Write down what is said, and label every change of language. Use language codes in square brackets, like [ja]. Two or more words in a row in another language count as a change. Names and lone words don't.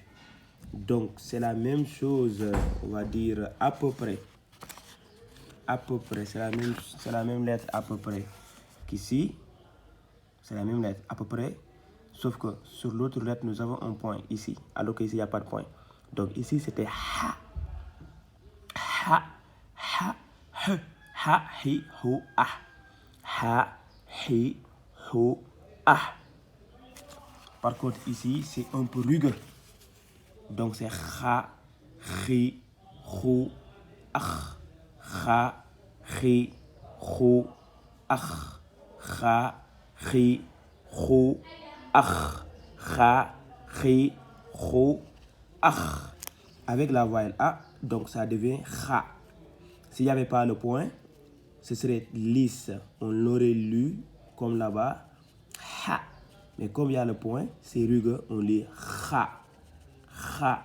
[fr] Donc c'est la même chose, on va dire à peu près. À peu près, c'est la même lettre à peu près qu'ici. C'est la même lettre à peu près. Sauf que sur l'autre lettre, nous avons un point ici. Alors qu'ici, il n'y a pas de point. Donc ici, c'était ha. Ha, ha, he, ha, hi, ho, ah. Ha, hi, ho, ah. Par contre, ici, c'est un peu rugueux. Donc c'est ha, hi, ho, ah. Ha, hi, ho, ah. Ha, hi, ho, ah. Ha, hi, ho, ah. Avec la voyelle A, donc ça devient ha. S'il n'y avait pas le point, ce serait lisse. On l'aurait lu comme là-bas, ha. Mais comme il y a le point, c'est rugueux, on lit ha. Ha.